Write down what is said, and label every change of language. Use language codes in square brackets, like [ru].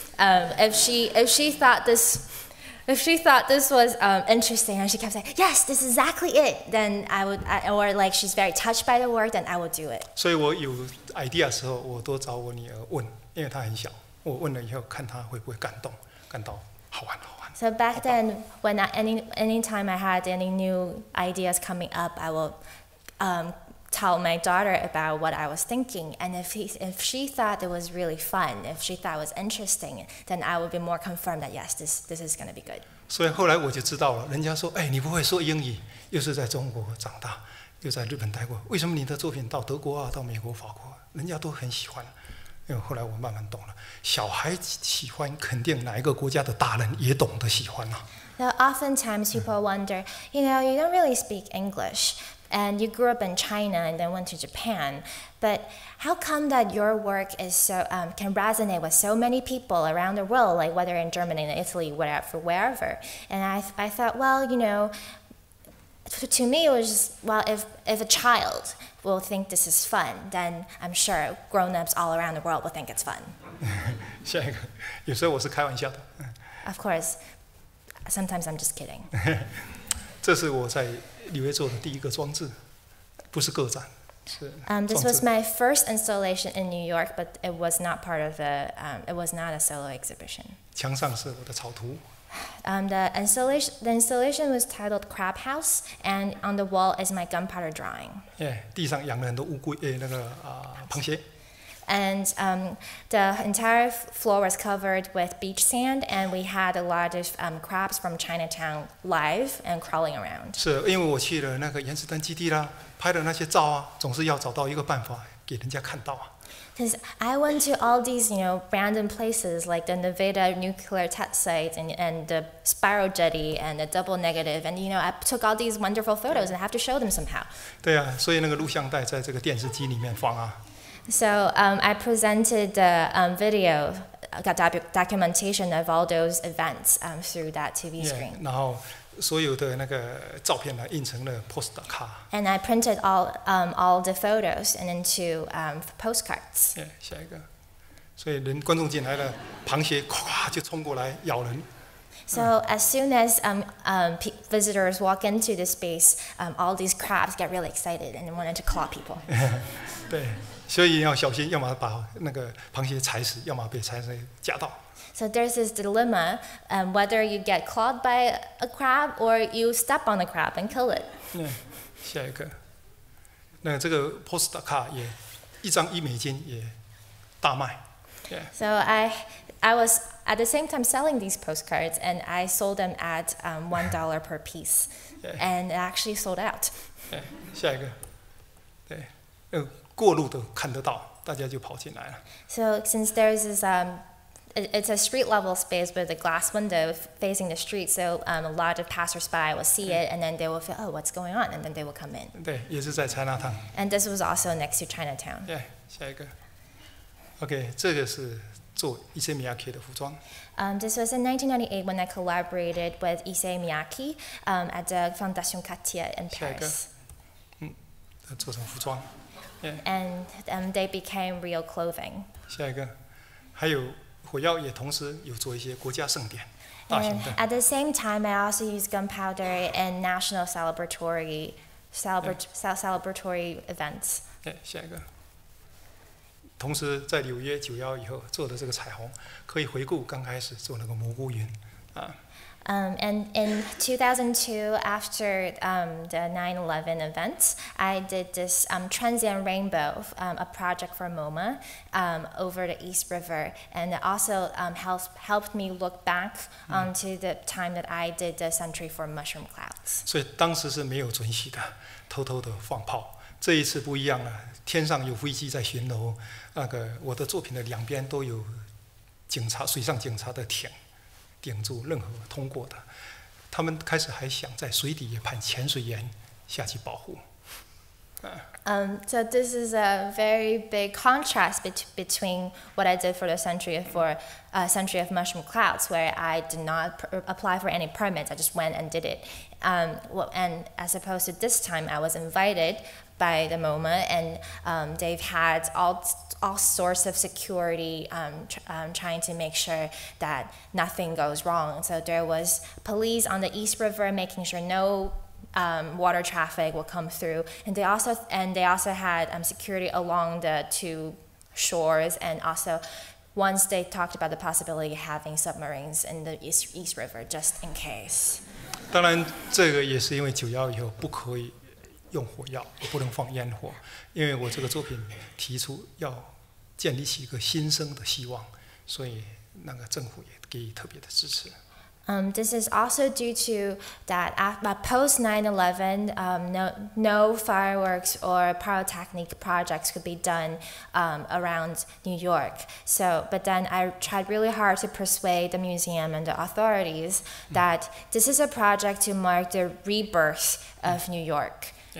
[en] If she thought this was interesting, and she kept saying, "Yes, this is exactly it," then I would, or like she's very touched by the work, then I would do it. [zh] 所以我有 [en] idea [zh] 的时候，我都找我女儿问，因为她很小，我问了以后，看她会不会感到好玩。 [en] So back then, when anytime I had any new ideas coming up, I will tell my daughter about what I was thinking, and if she thought it was really fun, if she thought it was interesting, then I would be more confirmed that yes, this is going to be good. [zh] 所以后来我就知道了，人家说，你不会说英语，又是在中国长大，又在日本待过，为什么你的作品到德国啊、到美国、法国，人家都很喜欢？因为后来我慢慢懂了，小孩喜欢，肯定哪一个国家的大人也懂得喜欢啊。 [en] Now, oftentimes people wonder, you don't really speak English. And you grew up in China and then went to Japan, but how come that your work is so can resonate with so many people around the world, like whether in Germany, Italy, wherever? And I thought, well, to me, it was just, well, if a child will think this is fun, then I'm sure grown-ups all around the world will think it's fun. [zh] 下一个，有时候我是开玩笑的。 [en] Of course, sometimes I'm just kidding. [zh] 这是我在纽约做的第一个装置，不是个展，是装 [en] This [zh] 置。 [en] was my first installation in New York, but it was not part of it was not a solo exhibition. [zh] 墙上是我的草图， [en] The installation was titled Crab House, and on the wall is my gunpowder drawing. [zh] 地上养了很多乌龟，螃蟹。 [en] And the entire floor was covered with beach sand, and we had a lot of crabs from Chinatown live and crawling around. [zh] 是因为我去了那个原子弹基地啦，拍的那些照啊，总是要找到一个办法给人家看到啊。 [en] Because I went to all these, random places like the Nevada nuclear test site and the spiral jetty and the double negative, and I took all these wonderful photos and I have to show them somehow. [zh] 对啊，所以那个录像带在这个电视机里面放啊。 [en] So I presented the video documentation of all those events through that TV screen. [zh] 然后所有的那个照片呢，印成了 postcard。 [en] And I printed all the photos and into postcards. [zh] 下一个，所以观众进来了，螃蟹咵就冲过来咬人。 [en] So as soon as visitors walk into the space, all these crabs get really excited and wanted to claw people. [zh] 对，所以要小心，要么把那个螃蟹踩死，要么被踩死夹到。 [en] So there's this dilemma, whether you get clawed by a crab or you step on the crab and kill it. [zh] 下一个，那这个 postcard 也1张$1也大卖。 [en] So I was at the same time selling these postcards, and I sold them at $1 per piece, and it actually sold out. [zh] 下一个，对，过路都看得到，大家就跑进来了。 [en] So since there's this it's a street level space with a glass window facing the street, so a lot of passersby will see it, and then they will feel, oh, what's going on, and then they will come in. [zh] 对，也是在 Chinatown。 [en] And this was also next to Chinatown. [zh] 下一个 ，OK， 这个是做Issey Miyake的服装。 [en] This was in 1998 when I collaborated with Issey Miyake at the Fondation Cartier in [zh] 下一个 [en] Paris. [zh] 做成服装。 [en] And they became real clothing. [zh] 下一个，还有火药也同时有做一些国家盛典，大型 [en] And [zh] 的。 [en] at the same time, I also used gunpowder in national celebratory events. [zh] 下一个，同时在纽约9/11以后做的这个彩虹，可以回顾刚开始做那个蘑菇云啊。 And in 2002, after the 9/11 events, I did this transient rainbow, a project for MoMA over the East River, and it also helped me look back onto the time that I did the Century for Mushroom Clouds. 所以当时是没有准许的，偷偷的放炮。这一次不一样了，天上有飞机在巡逻，我的作品的两边都有警察、水上警察的艇。顶住任何通过的，他们开始还想在水底也派潜水员下去保护。 [en] So this is a very big contrast between what I did for the Century of Mushroom Clouds, where I did not apply for any permits. I just went and did it. And as opposed to this time, I was invited by the MoMA, and they've had all sorts of security trying to make sure that nothing goes wrong. So there was police on the East River making sure no water traffic will come through, and they also had security along the two shores, and also once they talked about the possibility of having submarines in the East River just in case. [zh] 当然，这个也是因为9/11以后不可以用火药，也不能放烟火，因为我这个作品提出要建立起一个新生的希望，所以那个政府也给予特别的支持。 [en] This is also due to that post 9/11, no fireworks or pyrotechnic projects could be done around New York. So, but then I tried really hard to persuade the museum and the authorities that this is a project to mark the rebirth of New York.